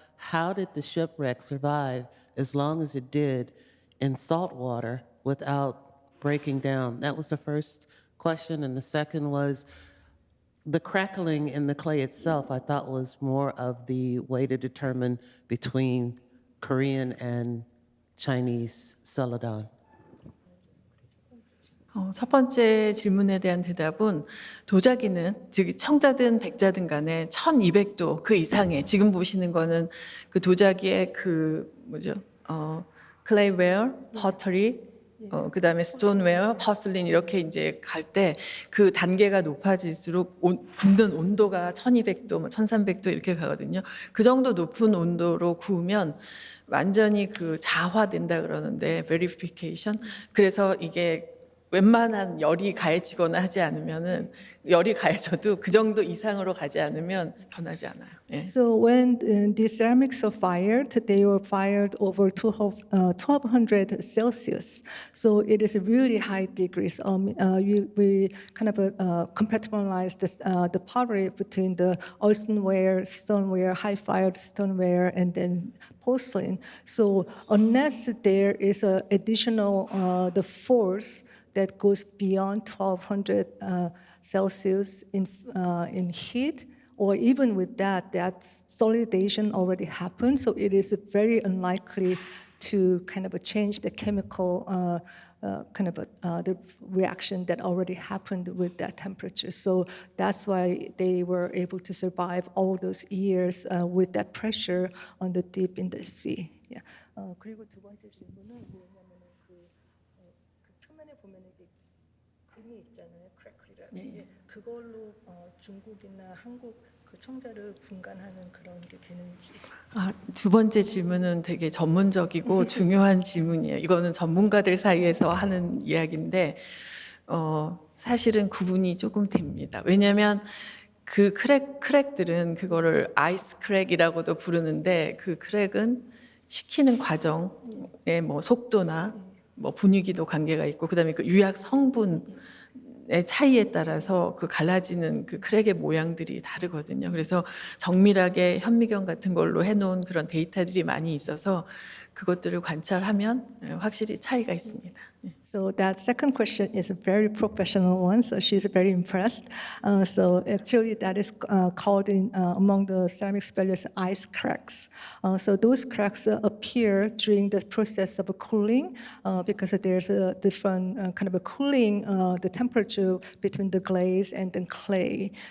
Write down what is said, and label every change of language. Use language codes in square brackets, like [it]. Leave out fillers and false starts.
[en] How did the shipwreck survive as long as it did in salt water without breaking down? That was the first question. And the second was, the crackling in the clay itself, I thought was more of the way to determine between Korean and Chinese celadon. [ko] 첫 번째 질문에 대한 대답은 도자기는 즉 청자든 백자든 간에 1200도 그 이상의 지금 보시는 거는 그 도자기의 그 뭐죠? 클레이웨어, 퍼터리, 그다음에 스톤웨어, 퍼슬린 이렇게 이제 갈 때 그 단계가 높아질수록 굽는 온도가 1200도, 1300도 이렇게 가거든요. 그 정도 높은 온도로 구우면 완전히 그 자화된다 그러는데 verification. 그래서 이게 웬만한 열이 가해지거나 하지 않으면은 열이 가해져도 그 정도 이상으로 가지 않으면 변하지 않아요. 예. [en] So when these ceramics are fired, they were fired over 1200 Celsius. So it is really high degrees. We kind of compatibilize the pottery between the earthenware, stoneware, high-fired stoneware, and then porcelain. So unless there is an additional the force that goes beyond 1200 Celsius in heat, or even with that solidation already happened. So it is very unlikely to kind of change the chemical the reaction that already happened with that temperature. So that's why they were able to survive all those years with that pressure on the deep in the sea. Yeah. [ko] 그리고 두 번째 질문은 뭐냐면은 그 표면에 보면 이게 금이 있잖아요, 크래클이라는 게 그걸로 중국이나 한국 그 청자를 분간하는 그런 게 되는지. 두 번째 질문은 되게 전문적이고 중요한 질문이에요. 이거는 전문가들 사이에서 하는 이야기인데 사실은 구분이 조금 됩니다. 왜냐하면 그 크랙들은 그거를 아이스 크랙이라고도 부르는데 그 크랙은 식히는 과정의 뭐 속도나 뭐 분위기도 관계가 있고 그다음에 그 유약 성분의 차이에 따라서 그 갈라지는 그 크랙의 모양들이 다르거든요. 그래서 정밀하게 현미경 같은 걸로 해놓은 그런 데이터들이 많이 있어서 그것들을 관찰하면 확실히 차이가 있습니다. [en] So that second question is a very professional one. So she's very impressed. So actually, that is called among the ceramic specialists ice cracks. So those cracks appear during the process of cooling because there's a different kind of a cooling the temperature between the glaze and the clay.